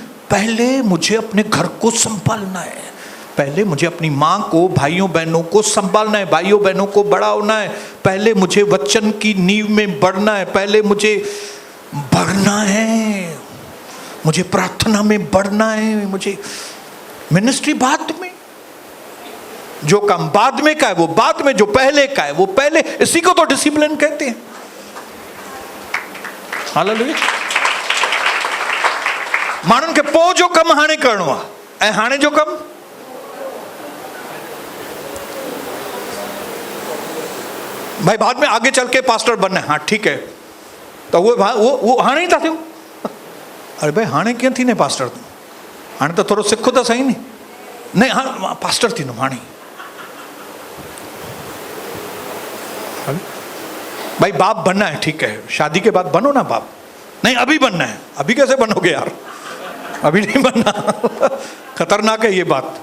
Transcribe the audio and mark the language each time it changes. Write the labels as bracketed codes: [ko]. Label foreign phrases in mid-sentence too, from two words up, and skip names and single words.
[hi] पहले मुझे अपने घर को संभालना है, पहले मुझे अपनी माँ को, भाइयों बहनों को संभालना है, भाइयों बहनों को बड़ा होना है, पहले मुझे वचन की नींव में बढ़ना है, पहले मुझे बढ़ना है, मुझे प्रार्थना में बढ़ना है, मुझे मिनिस्ट्री बाद में। जो काम बाद में का है वो बाद में, जो पहले का है वो पहले। इसी को तो डिसिप्लिन कहते हैं। [sd] हालेलुया। माण्हुनि खे पोइ जो कम हाणे करणो आहे ऐं हाणे जो कम भाई [hi] बाद में आगे चल के पास्टर बनना है, हाँ ठीक है, तो वो [sd] हाणे ही था थियूं। अरे भाई हाणे कीअं थींदे पास्टर तूं, हाणे तो थोड़ो सिखो [hi] तो सही नहीं हाँ [sd] पास्टर थी हाणे। [hi] भाई बाप बनना है, ठीक है, शादी के बाद बनो ना बाप। नहीं अभी बनना है। अभी कैसे बनोगे यार, अभी नहीं बनना। खतरनाक है ये बात।